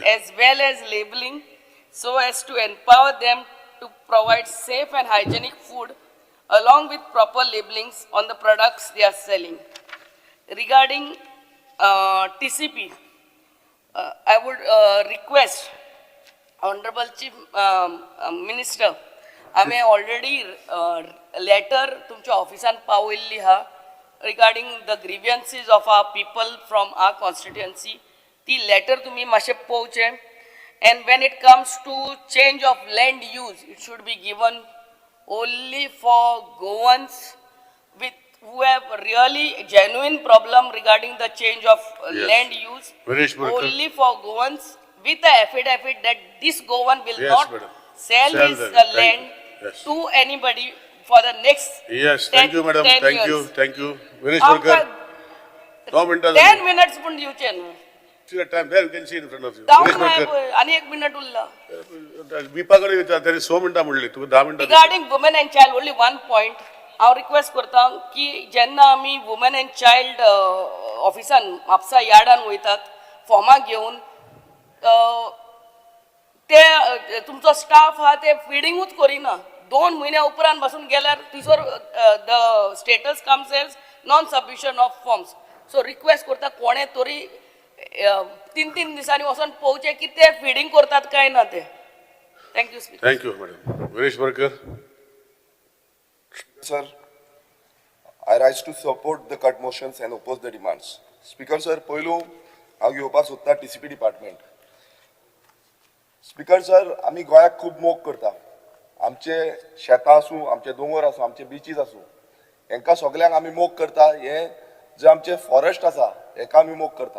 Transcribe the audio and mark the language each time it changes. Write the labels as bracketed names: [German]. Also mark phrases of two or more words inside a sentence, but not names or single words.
[English] As well as labeling so as to empower them to provide safe and hygienic food along with proper labelings on the products they are selling. Regarding TCP, I would request Honorable Chief Minister, आम्ही already letter [Konkani] तुमच्या ऑफिसान पावयल्ली हा [English] regarding the grievances of our people from our constituency. [Konkani] ती letter तुम्ही मातशें पोवचें. [English] And when it comes to change of land use, it should be given only for Goans who have really genuine problem regarding the change of land use. Only for Goans with the affidavit that this Goan will not sell his land to anybody for the next 10 madam. Thank years. you. Vinesh Burkar. [Konkani] 10 minutes पण दिवचे न्हू. [English] See the time there, you can see in front of you. [Konkani] आणि 1 minute उरला. विपाकडे विचार तरी 100 मिनिटां म्हणली तू 10 मिनिटां. [English] Regarding women and child, only one point. [Konkani] हांव रिक्वेस्ट करता की जेन्ना आमी [English] woman and child [Konkani] ऑफिसान म्हापसा यार्डान वयतात फॉर्मां घेवन ते तुमचो स्टाफ आहा ते फिडिंगूच करिना 2 म्हयन्या उपरांत बसून गेल्यार थिसर [English] the status comes as non submission of forms. [Konkani] सो रिक्वेस्ट करता कोणे तरी तीन तीन दिसांनी वचून पळोवचें की ते फिडींग करतात काय ना ते. [English] Thank you Speaker. Thank you madam. गिरीश बरकर. Sir, I rise to support the cut motions and oppose the demands. Speaker sir, [Konkani] पयलू हांव घेवपाक सोदता TCP डिपार्टमेंट. स्पीकर सर, आमी गोंयाक खूब मोग करता. आमचे शेतां आसूं, आमचे दोंगर आसूं, आमचे बिचीस आसूं, हेंकां सगल्यांक आमी मोग करता. हे जे आमचे फॉरेस्ट आसा हेका आमी मोग करता.